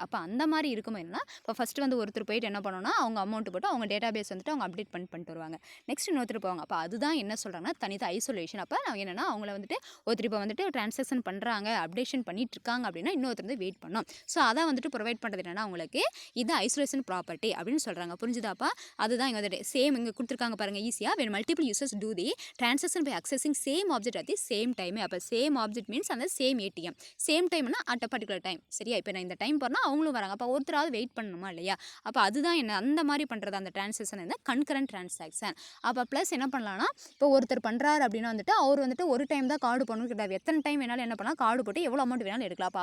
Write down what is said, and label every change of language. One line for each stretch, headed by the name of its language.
Tamil: அப்போ அந்த மாதிரி இருக்கும்போது என்னன்னா இப்போ ஃபஸ்ட்டு வந்து ஒருத்தர் போயிட்டு என்ன பண்ணோன்னா அவங்க அமௌண்ட் போட்டு அவங்க டேட்டா பேஸ் வந்துட்டு அவங்க அப்டேட் பண்ணிட்டு வருவாங்க. நெக்ஸ்ட் இன்னொருத்தர் போவாங்க. அப்போ அதுதான் என்ன சொல்கிறாங்கன்னா தனித்த ஐசோலேஷன். அப்போ நான் என்னென்னா அவங்கள வந்துட்டு ஒருத்தர் இப்போ வந்துட்டு ட்ரான்சாக்ஷன் பண்ணுறாங்க, அப்டேஷன் பண்ணிட்டு இருக்காங்க அப்படின்னா இன்னொருத்தர் வந்து வெயிட் பண்ணோம். ஸோ அதை வந்துட்டு ப்ரொவைட் பண்ணுறது என்னென்னா உங்களுக்கு இது ஐசோலேஷன் ப்ராப்பர்ட்டி அப்படின்னு சொல்கிறாங்க. புரிஞ்சுதாப்பா? அதுதான் இங்கே வந்துட்டு சேம் இங்கே கொடுத்துருக்காங்க பாருங்கள் ஈஸியாக.
English: when multiple users do the transaction by accessing same object at the same time.
Tamil: அப்போ சேம் ஆப்ஜெக்ட் மீன்ஸ் அந்த சேம் ஏடிஎம். சேம் டைம்னா
English: At a particular time.
Tamil: சரியா? இப்போ நான் இந்த டைம் போனால் அவங்களும் வராங்க. அப்போ ஒருத்தராவது வெயிட் பண்ணணுமா இல்லையா? அப்போ அதுதான் என்ன அந்த மாதிரி பண்ணுறது அந்த ட்ரான்சாக்ஷன் என்ன கன்கரண்ட் ட்ரான்சாக்ஷன். அப்போ ப்ளஸ் என்ன பண்ணலாம்னா இப்போ ஒருத்தர் பண்ணுறாரு அப்படின்னா வந்துட்டு அவர் வந்துட்டு ஒரு டைம் தான் கார்டு பண்ணணும் கிடையாது, எத்தனை டைம் வேணாலும் என்ன பண்ணலாம், கார்டு போட்டு எவ்வளோ அமௌண்ட் வேணாலும் எடுக்கலாம்.